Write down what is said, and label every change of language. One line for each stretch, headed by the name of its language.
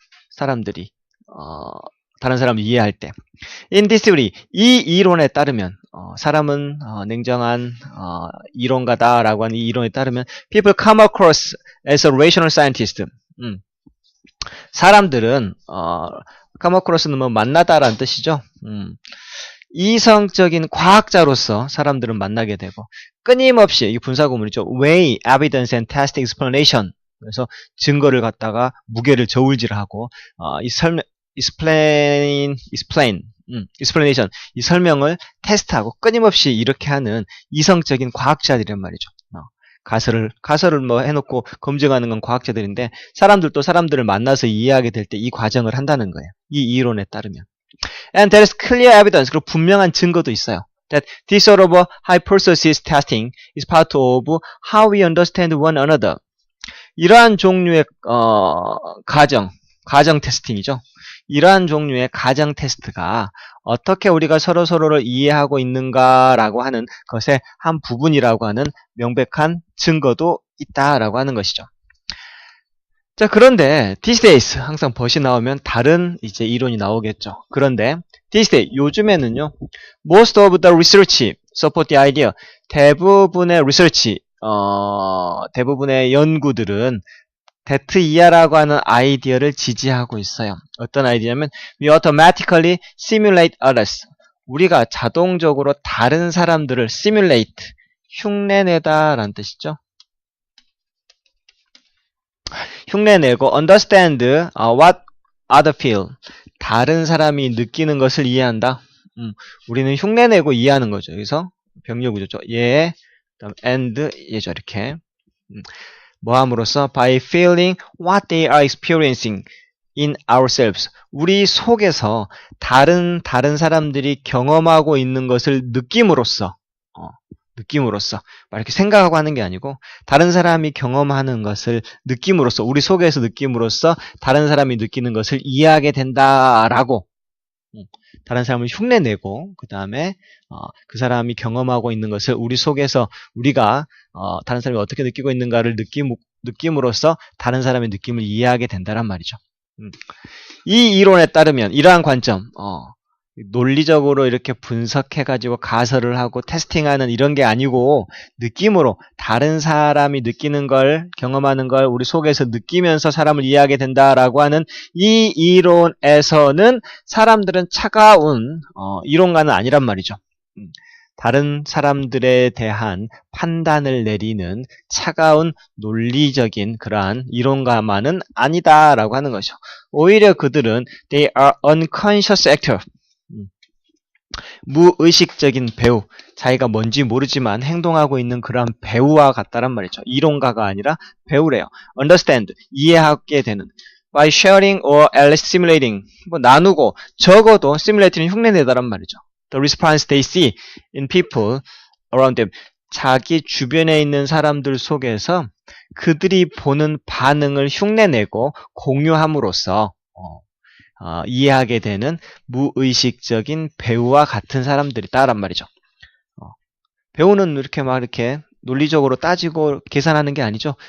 Korean: 사람들이 다른 사람을 이해할 때.
English: In this theory,
Korean: 이 이론에 따르면 사람은 냉정한 이론가다라고 하는 이 이론에 따르면
English: people come across as a rational scientist.
Korean: 사람들은 come across는 뭐 만나다라는 뜻이죠. 이성적인 과학자로서 사람들은 만나게 되고 끊임없이 이 분사구문이죠.
English: weigh, evidence and test explanation.
Korean: 그래서 증거를 갖다가 무게를 저울질하고 explanation 이 설명을 테스트하고 끊임없이 이렇게 하는 이성적인 과학자들이란 말이죠. 가설을 뭐 해놓고 검증하는 건 과학자들인데 사람들도 사람들을 만나서 이해하게 될 때 이 과정을 한다는 거예요. 이 이론에 따르면.
English: And there is clear evidence.
Korean: 그리고 분명한 증거도 있어요.
English: That this sort of hypothesis testing is part of how we understand one another.
Korean: 이러한 종류의 가정 테스팅이죠. 이러한 종류의 가정 테스트가 어떻게 우리가 서로를 이해하고 있는가라고 하는 것의 한 부분이라고 하는 명백한 증거도 있다라고 하는 것이죠. 자, 그런데
English: these days
Korean: 항상 벗이 나오면 다른 이제 이론이 나오겠죠. 그런데
English: these days
Korean: 요즘에는요,
English: most of the research support the idea.
Korean: 대부분의 research, 대부분의 연구들은 that 이하라고 하는 아이디어를 지지하고 있어요. 어떤 아이디어냐면
English: we automatically simulate others.
Korean: 우리가 자동적으로 다른 사람들을 simulate, 흉내내다라는 뜻이죠. 흉내내고
English: understand what other feel.
Korean: 다른 사람이 느끼는 것을 이해한다. 우리는 흉내내고 이해하는 거죠. 여기서 병렬구조죠. 예, 그다음 and 예죠. 이렇게. 뭐 함으로써
English: by feeling what they are experiencing in ourselves.
Korean: 우리 속에서 다른 사람들이 경험하고 있는 것을 느낌으로써 막 이렇게 생각하고 하는 게 아니고 다른 사람이 경험하는 것을 느낌으로써 우리 속에서 느낌으로써 다른 사람이 느끼는 것을 이해하게 된다라고 다른 사람을 흉내내고 그 다음에 그 사람이 경험하고 있는 것을 우리 속에서 우리가 다른 사람이 어떻게 느끼고 있는가를 느낌으로써 다른 사람의 느낌을 이해하게 된다란 말이죠. 이 이론에 따르면 이러한 관점 논리적으로 이렇게 분석해가지고 가설을 하고 테스팅하는 이런 게 아니고 느낌으로 다른 사람이 느끼는 걸 경험하는 걸 우리 속에서 느끼면서 사람을 이해하게 된다라고 하는 이 이론에서는 사람들은 차가운 이론가는 아니란 말이죠. 다른 사람들에 대한 판단을 내리는 차가운 논리적인 그러한 이론가만은 아니다라고 하는 것이죠. 오히려 그들은
English: they are unconscious actor.
Korean: 무의식적인 배우, 자기가 뭔지 모르지만 행동하고 있는 그러한 배우와 같다란 말이죠. 이론가가 아니라 배우래요. understand, 이해하게 되는.
English: by sharing or at least simulating,
Korean: 뭐 나누고 적어도 simulating은 흉내내다란 말이죠.
English: the response they see in people around them.
Korean: 자기 주변에 있는 사람들 속에서 그들이 보는 반응을 흉내내고 공유함으로써 이해하게 되는 무의식적인 배우와 같은 사람들이다란 말이죠. 배우는 이렇게 막 이렇게 논리적으로 따지고 계산하는 게 아니죠.